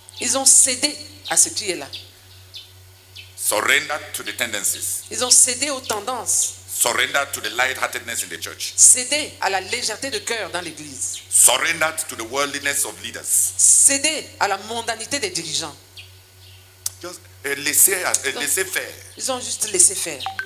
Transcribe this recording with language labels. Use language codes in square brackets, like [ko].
[fr] Ils ont cédé à ce qui est là. [en] Surrendered to the tendencies. [fr] Ils ont cédé aux tendances. [en] Surrendered to the lightheartedness in the church. [fr] Cédé à la légèreté de cœur dans l'église. [en] Surrendered to the worldliness of leaders. [fr] Cédé à la mondanité des dirigeants. [en] Just [fr] laisser faire. Ils ont juste laissé faire.